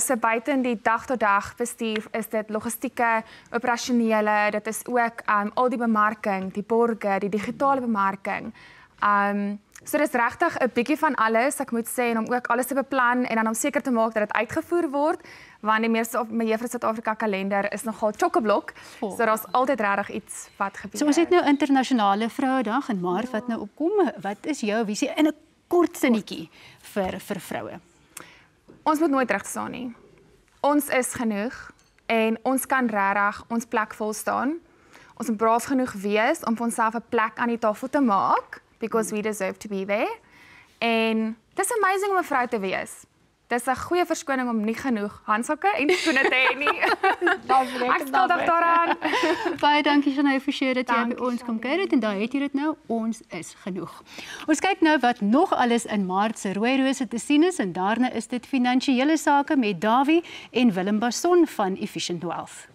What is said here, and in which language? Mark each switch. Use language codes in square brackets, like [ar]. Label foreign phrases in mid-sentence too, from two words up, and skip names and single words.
[af] So buite in die dag-tot-dag bestuur is dit logistieke, operasionele, dit is ook al die bemarking, die borge, die digitale bemarking. So dis regtig 'n bietjie van alles, ek moet sê, en om ook alles te beplan en dan om seker te maak dat dit uitgevoer word, want die Mevrou Suid-Afrika kalender is nogal chock-a-block, so daar's altyd regtig iets wat gebeur. So ons het nou internasionale Vrouedag in Maart wat nou opkom. Wat is jou visie in 'n kort sinnetjie vir vroue? Ons moet nooit regstaan nie. Ons is genoeg en ons kan regtig ons plek vol staan. Ons moet braaf genoeg wees om vir onsself 'n plek aan die tafel te maak, [en] because we deserve to be there. [af] En dis amazing om 'n vrou te wees. Dis 'n goeie verskoning om nie genoeg handsakke en skoene te hê nie. Ek stel daaraan. Baie dankie Shanae Forshey dat jy by ons kom kuier het en daar het jy dit nou. Ons is genoeg. Ons kyk nou wat nog alles in Maart se Rooi Rose te sien is en daarna is dit finansiële sake met Dawie en Willem Basson van Efficient Wealth.